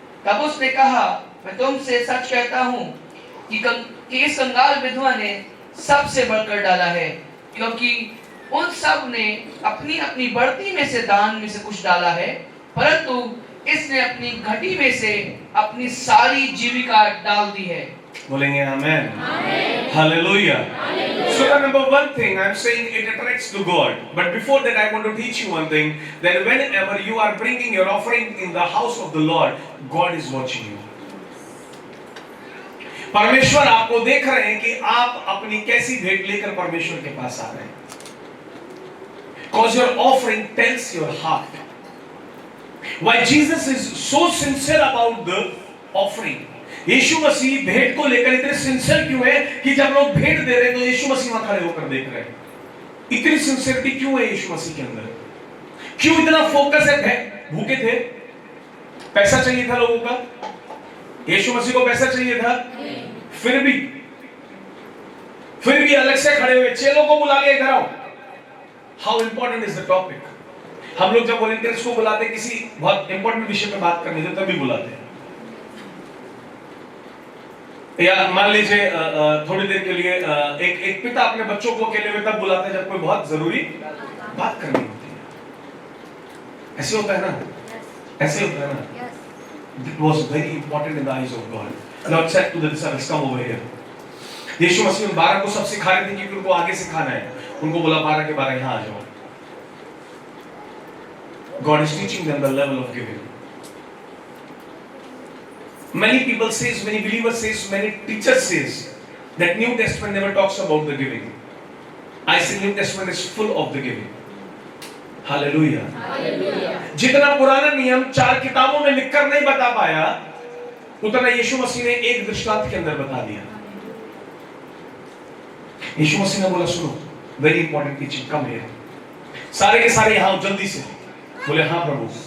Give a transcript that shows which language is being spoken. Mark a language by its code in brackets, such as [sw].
[hi] तब उसने कहा, मैं तुमसे सच कहता हूँ कि इस कंगाल विधवा ने सबसे बढ़कर डाला है, क्योंकि उन सब ने अपनी अपनी बढ़ती में से दान में से कुछ डाला है, परंतु इसने अपनी घटी में से अपनी सारी जीविका डाल दी है। बोलेंगे आमेन, hallelujah. [en] So the number one thing I'm saying, it attracts to God. But before that I want to teach you one thing, that whenever you are bringing your offering in the house of the Lord, God is watching you. [hi] परमेश्वर आपको देख रहे हैं कि आप अपनी कैसी भेंट लेकर परमेश्वर के पास आ रहे हैं। [en] Because your offering tells your heart. Why Jesus is so sincere about the offering. [hi] यीशु मसीह भेंट को लेकर इतने सिंसियर क्यों है कि जब लोग भेंट दे रहे हैं तो यीशु मसीह वहां खड़े होकर देख रहे हैं। इतनी सिंसियरिटी क्यों है यीशु मसीह के अंदर? क्यों इतना फोकस है? भूखे थे, पैसा चाहिए था लोगों का, यीशु मसीह को पैसा चाहिए था, फिर भी अलग से खड़े हुए, चेलों को बुला लिया, इधर आओ। [en] How important is the topic? [hi] हम लोग जब वॉलंटियर्स को बुलाते किसी बहुत इंपॉर्टेंट विषय पे बात करने से तभी बुलाते हैं, या मान लीजिए थोड़ी देर के लिए एक पिता अपने बच्चों को अकेले में तब बुलाते हैं जब कोई बहुत जरूरी बात करनी होती है। ऐसे होता है ना, ऐसे होता है ना। [en] It was very important in the eyes of God. Lord said to the disciples, come over here. [hi] यीशु मसीह उन 12 को सब सिखा रहे थे क्योंकि उनको आगे सिखाना है। उनको बोला 12 के 12 यहाँ आ जाओ। [en] God is teaching them the level of giving. Many people says, many believers says, many teachers says that New Testament never talks about the giving. I say New Testament is full of the giving. Hallelujah. [hi] जितना पुराना नियम 4 किताबों में लिखकर नहीं बता पाया, उतना यीशु मसीह ने एक दृष्टांत के अंदर बता दिया। यीशु मसीह ने बोला सुनो, [en] Very important teaching, come here. [hi] सारे के सारे यहाँ जल्दी से बोले हाँ प्रभु।